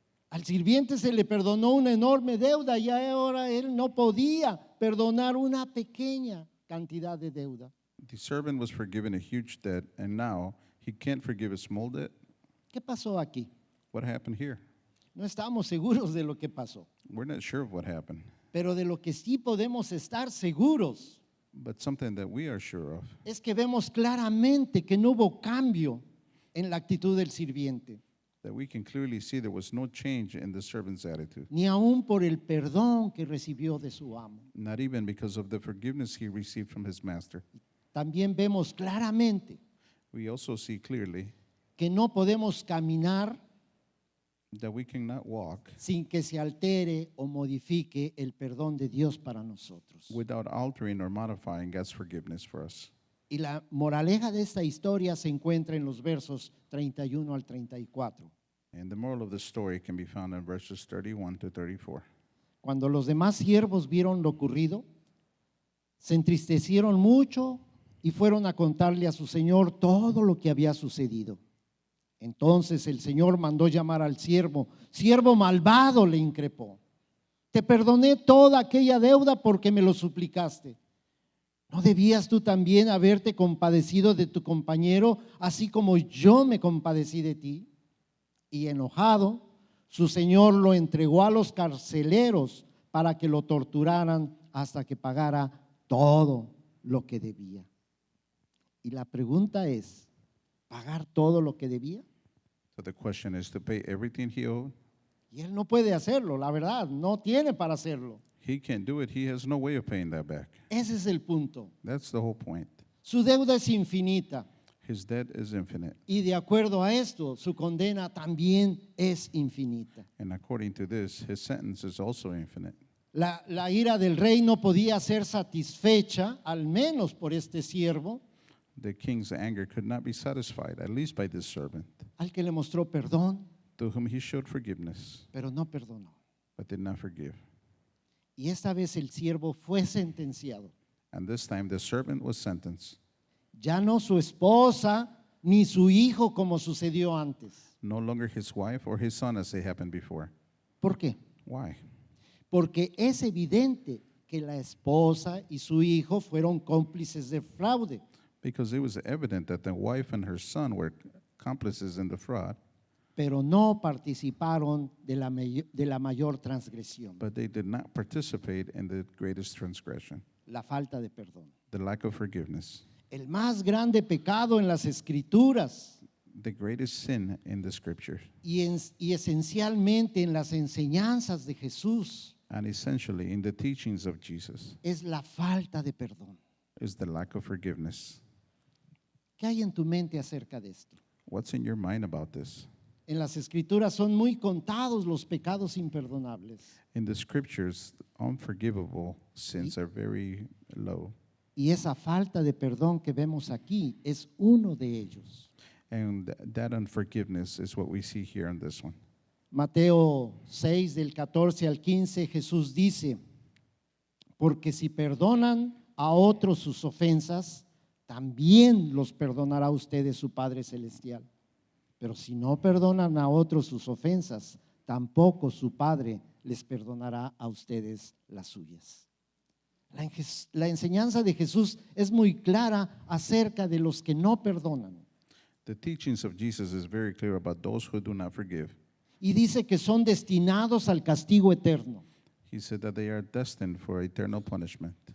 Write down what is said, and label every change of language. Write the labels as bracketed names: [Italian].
[Spanish] Al sirviente se le perdonó una enorme deuda y ahora él no podía perdonar una pequeña cantidad de deuda. [English] The servant was forgiven a huge debt, and now he can't forgive a small debt. [Spanish] ¿Qué pasó aquí? [English] What happened here? [Spanish] No estamos seguros de lo que pasó, [English] We're not sure of what happened, [Spanish] pero de lo que sí podemos estar seguros [English] but something that we are sure of [Spanish] es que vemos claramente que no hubo cambio en la actitud del sirviente, [English] that we can clearly see there was no change in the servant's attitude, [Spanish] ni aún por el perdón que recibió de su amo. [English] not even because of the forgiveness he received from his master. [Spanish] También vemos claramente [English] We also see clearly [Spanish] que no podemos caminar [English] that we cannot walk [Spanish] sin que se altere o modifique el perdón de Dios para nosotros. [English] without altering or modifying God's forgiveness for us. [Spanish] Y la moraleja de esta historia se encuentra en los versos 31 al 34. [English] And the moral of the story can be found in verses 31 to 34. [Spanish] Cuando los demás siervos vieron lo ocurrido, se entristecieron mucho y fueron a contarle a su señor todo lo que había sucedido. Entonces el señor mandó llamar al siervo. Siervo malvado, le increpó. Te perdoné toda aquella deuda porque me lo suplicaste. ¿No debías tú también haberte compadecido de tu compañero, así como yo me compadecí de ti? Y enojado, su señor lo entregó a los carceleros para que lo torturaran hasta que pagara todo lo que debía. Y la pregunta es, ¿pagar todo lo que debía? [English] So the question is to pay everything he owed. [Spanish] Y él no puede hacerlo, la verdad, no tiene para hacerlo. [English] He can't do it. He has no way of paying that back. [Spanish] Ese es el punto. [English] That's the whole point. [Spanish] Su deuda es infinita [English] His debt is infinite. [Spanish] y de acuerdo a esto, su condena también es infinita. [English] And according to this, his sentence is also infinite. [Spanish] La ira del rey no podía ser satisfecha, al menos por este siervo, [English] The king's anger could not be satisfied, at least by this servant, [Spanish] al que le mostró perdón, [English] to whom he showed forgiveness, [Spanish] pero no perdonó. [English] but did not forgive. [Spanish] Y esta vez el siervo fue sentenciado. [English] And this time the servant was sentenced. [Spanish] Ya no su esposa ni su hijo como sucedió antes. [English] No longer his wife or his son as they happened before. [Spanish] ¿Por qué? [English] Why? [Spanish] Porque es evidente que la esposa y su hijo fueron cómplices de fraude. [English] Because it was evident that the wife and her son were accomplices in the fraud, [Spanish] Pero no participaron de la mayor transgresión, [English] but they did not participate in the greatest transgression, [Spanish] la falta de perdón. [English] the lack of forgiveness. [Spanish] El más grande pecado en las escrituras [English] The greatest sin in the scriptures, [Spanish] y esencialmente en las enseñanzas de Jesús [English] and essentially in the teachings of Jesus, [Spanish] es la falta de perdón. [English] is the lack of forgiveness. [Spanish] ¿Qué hay en tu mente acerca de esto? [English] What's in your mind about this? [Spanish] En las escrituras son muy contados los pecados imperdonables [English] In the scriptures, unforgivable sins are very low, [Spanish] y esa falta de perdón que vemos aquí es uno de ellos. [English] and that unforgiveness is what we see here in this one. [Spanish] Mateo 6 del 14 al 15 Jesús dice, porque si perdonan a otros sus ofensas, también los perdonará a ustedes su Padre Celestial. Pero si no perdonan a otros sus ofensas, tampoco su Padre les perdonará a ustedes las suyas. La enseñanza de Jesús es muy clara acerca de los que no perdonan. [English] The teachings of Jesus is very clear about those who do not forgive. [Spanish] Y dice que son destinados al castigo eterno. [English] He said that they are destined for eternal punishment.